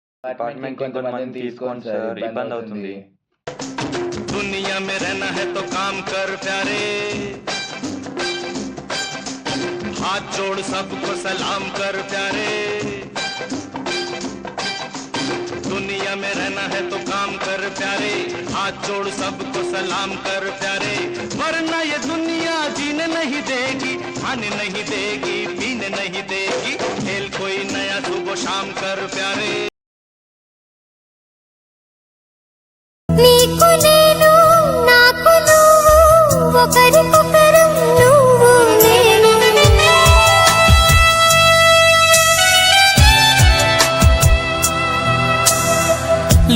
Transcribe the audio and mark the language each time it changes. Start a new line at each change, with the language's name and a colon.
Telugu: Department కొంతమంది తీసుకోండి sir, ఇబ్బంది అవుతుంది.
Hindi: दुनिया में रहना है तो काम कर प्यारे, हाथ जोड़ सबको सलाम कर प्यारे. दुनिया में रहना है तो काम कर प्यारे, हाथ जोड़ सबको सलाम कर प्यारे, वरना ये दुनिया जीने नहीं देगी, खाने नहीं देगी, पीने नहीं देगी, खेल कोई नया सुबह शाम कर प्यारे।
Telugu: నీకు నేను నాకు నువ్వు ఒకరికొకరం నువ్వు నేను